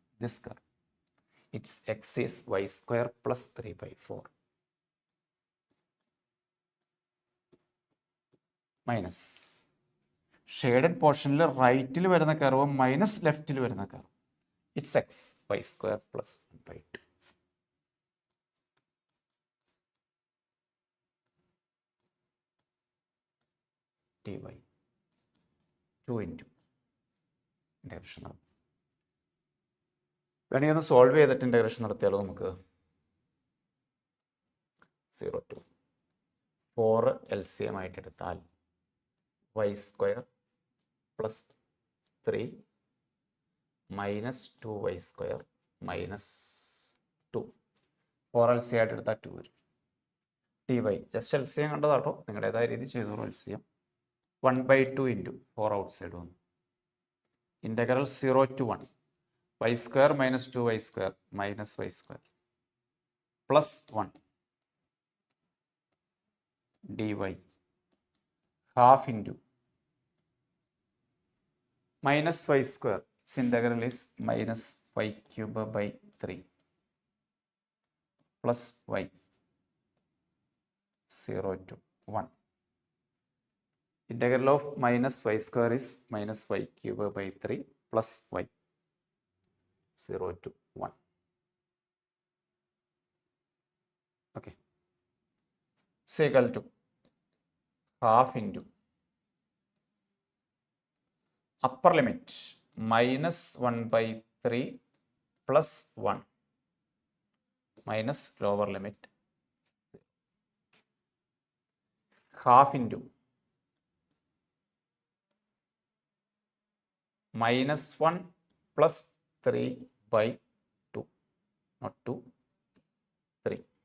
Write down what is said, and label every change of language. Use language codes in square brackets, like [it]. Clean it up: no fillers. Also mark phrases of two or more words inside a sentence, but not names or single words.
[en] this curve, its x is [ml] y² + 3/4 [en] minus shaded [ml] പോർഷനിൽ റൈറ്റിൽ വരുന്ന [en] curve minus [ml] ലെഫ്റ്റിൽ വരുന്ന കർവ്. [en] its x [ml] y² + 1/2 dy 2 [en] into integration [ml] നടത്തും. വേണമെങ്കിൽ ഒന്ന് സോൾവ് ചെയ്തിട്ട് ഇൻ്റഗ്രേഷൻ നടത്തിയാലോ നമുക്ക്. 0 to 4 LCM ആയിട്ട് എടുത്താൽ y² + 3 - 2y² - 2. 4 LCM ആയിട്ട് എടുത്താൽ 2 വരും. dy ജസ്റ്റ് LCM കണ്ടതാട്ടോ, നിങ്ങളുടേതായ രീതി ചെയ്തോളൂ. LCM 1/2 [en] into 4 outside [ml] വന്നു. [en] ഇൻ്റഗ്രൽ 0 to 1 y² - 2y² - y² +1 dy half into -y². Its integral is -y³/3 plus y 0 to 1. Integral of -y² is -y³/3 plus y 0 to 1. Okay. Is equal to half into upper limit -1/3 plus 1 minus lower limit half into -1 plus 3/2, not 2, 3.